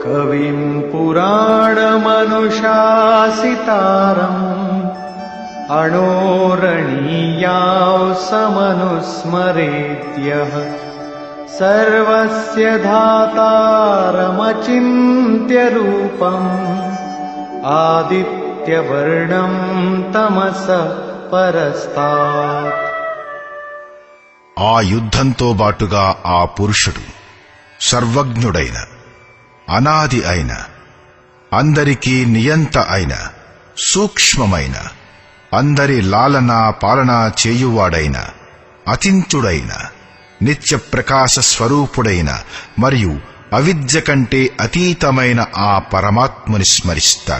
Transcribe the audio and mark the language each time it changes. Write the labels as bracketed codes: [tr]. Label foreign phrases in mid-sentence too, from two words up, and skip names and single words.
[sa] कविं पुराणमनुशासितारम् अणोरणीयां समनुस्मरेद्यः सर्वस्य धातारमचिन्त्य रूपम् आदित्यवर्णं तमसः परस्तात्। [te] ఆ యుద్ధంతో బాటుగా ఆ పురుషుడు సర్వజ్ఞుడైన, అనాది అయిన, అందరికీ నియంత అయిన, సూక్ష్మమైన, అందరి లాలన పాలన చేయువాడైన, అతింతుడైన, నిత్య ప్రకాశ స్వరూపుడైన మరియు అవిద్య కంటే అతీతమైన ఆ పరమాత్ముని స్మరిస్తాడు.